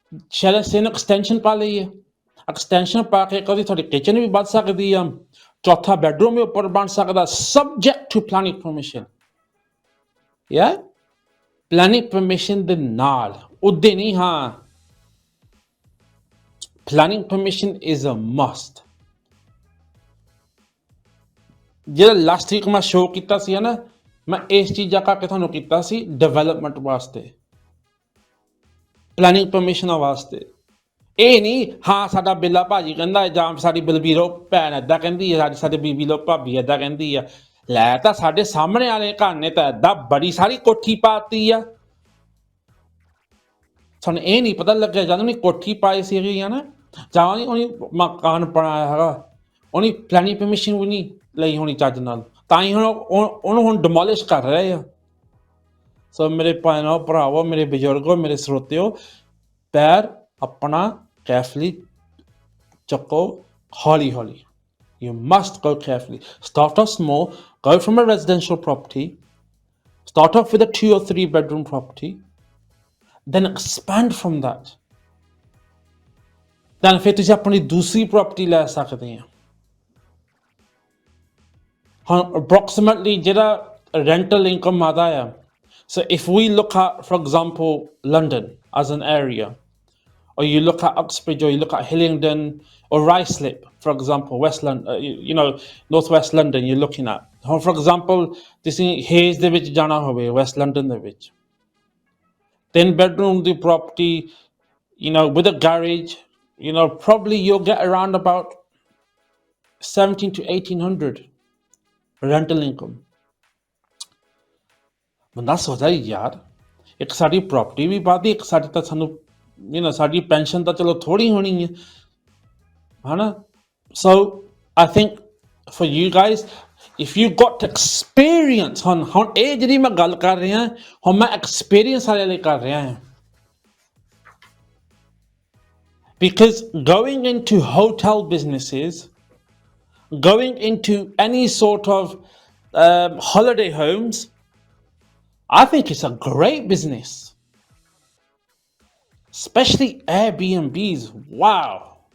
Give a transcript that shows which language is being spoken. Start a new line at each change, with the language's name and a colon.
Punjabi: ਸ਼ਾਇਦ ਅਸੀਂ ਇਹਨੂੰ extension ਪਾ ਲਈਏ, extension ਪਾ ਕੇ ਕਦੀ ਤੁਹਾਡੀ ਕਿਚਨ ਵੀ ਵੱਧ ਸਕਦੀ ਆ, ਚੌਥਾ ਬੈਡਰੂਮ ਵੀ ਉੱਪਰ ਬਣ ਸਕਦਾ,
English: subject to planning permission, yeah,
Punjabi: planning permission ਦੇ ਨਾਲ, ਉੱਦੇ ਨਹੀਂ।
English: planning permission is a must।
Punjabi: ਜਿਹੜਾ ਲਾਸਟ ਵੀਕ ਮੈਂ ਸ਼ੋਅ ਕੀਤਾ ਸੀ ਨਾ, ਮੈਂ ਇਸ ਚੀਜ਼ਾਂ ਕਰਕੇ ਤੁਹਾਨੂੰ ਕੀਤਾ ਸੀ, ਡਿਵੈਲਪਮੈਂਟ ਵਾਸਤੇ, ਪਲੈਨਿੰਗ ਪਰਮਿਸ਼ਨਾਂ ਵਾਸਤੇ। ਇਹ ਨਹੀਂ ਸਾਡਾ ਬਿੱਲਾ ਭਾਜੀ ਕਹਿੰਦਾ, ਜਾਂ ਸਾਡੀ ਬਲਬੀਰੋ ਭੈਣ ਏਦਾਂ ਕਹਿੰਦੀ ਹੈ, ਸਾਡੇ ਬੀਬੀ ਲੋ ਭਾਬੀ ਏਦਾਂ ਕਹਿੰਦੀ ਆ, ਲੈ ਤਾਂ ਸਾਡੇ ਸਾਹਮਣੇ ਵਾਲੇ ਘਰ ਨੇ ਤਾਂ ਏਦਾਂ ਬੜੀ ਸਾਰੀ ਕੋਠੀ ਪਾਤੀ ਆ, ਸਾਨੂੰ ਇਹ ਨਹੀਂ ਪਤਾ ਲੱਗਿਆ ਜਦੋਂ ਉਹਨੇ ਕੋਠੀ ਪਾਈ ਸੀਗੀ ਨਾ, ਜਾਂ ਉਹਨੇ ਮਕਾਨ ਬਣਾਇਆ ਹੈਗਾ, ਉਹਨੇ ਪਲੈਨਿੰਗ ਪਰਮਿਸ਼ਨ ਵੀ ਨਹੀਂ ਲਈ ਹੋਣੀ ਚੱਜ ਨਾਲ, ਤਾਂ ਹੀ ਉਹਨੂੰ ਹੁਣ ਡਿਮੋਲਿਸ਼ ਕਰ ਰਹੇ ਆ। ਸੋ ਮੇਰੇ ਭੈਣੋ ਭਰਾਵੋ, ਮੇਰੇ ਬਜ਼ੁਰਗੋ, ਮੇਰੇ ਸਰੋਤਿਓ, ਪੈਰ ਆਪਣਾ ਕੇਅਰਫੁਲੀ ਚੱਕੋ, ਹੌਲੀ ਹੌਲੀ।
English: You must go carefully. Start off small, go from a residential property, start off with a 2 or 3 bedroom property, then expand from that, then
Punjabi: ਫਿਰ ਤੁਸੀਂ ਆਪਣੀ ਦੂਸਰੀ ਪ੍ਰਾਪਰਟੀ ਲੈ ਸਕਦੇ ਆ। ਹੁਣ approximately ਜਿਹੜਾ rental income ਆਦਾ ਆ,
English: so if we look at, for example, London as an area, or you look at Uxbridge, or you look at Hillingdon, or Ruislip, for example, West London, Northwest London, you're looking at. For example,
Punjabi: ਤੁਸੀਂ Hayes ਦੇ ਵਿੱਚ
English: ਜਾਣਾ ਹੋਵੇ, West London ਦੇ ਵਿੱਚ, 10-bedroom the property, with a garage, probably you'll get around about 17 to 1800 rental income.
Punjabi: ਬੰਦਾ ਸੋਚਦਾ ਯਾਰ, ਇੱਕ ਸਾਡੀ ਪ੍ਰੋਪਰਟੀ ਵੀ ਵੱਧਦੀ, ਇੱਕ ਸਾਡੀ ਤਾਂ ਸਾਨੂੰ ਸਾਡੀ ਪੈਨਸ਼ਨ ਤਾਂ ਚਲੋ ਥੋੜੀ ਹੋਣੀ ਹੈ, ਹਨਾ?
English: So I think for you guys, if you got experience,
Punjabi: ਹੁਣ ਇਹ ਜਿਹੜੀ ਮੈਂ ਗੱਲ ਕਰ ਰਿਹਾ, ਹੁਣ ਮੈਂ ਐਕਸਪੀਰੀਅੰਸ ਵਾਲੇ ਲਈ ਕਰ ਰਿਹਾ ਹਾਂ,
English: because going into hotel businesses, going into any sort of holiday homes, I think it's a great business, especially Airbnbs. Wow.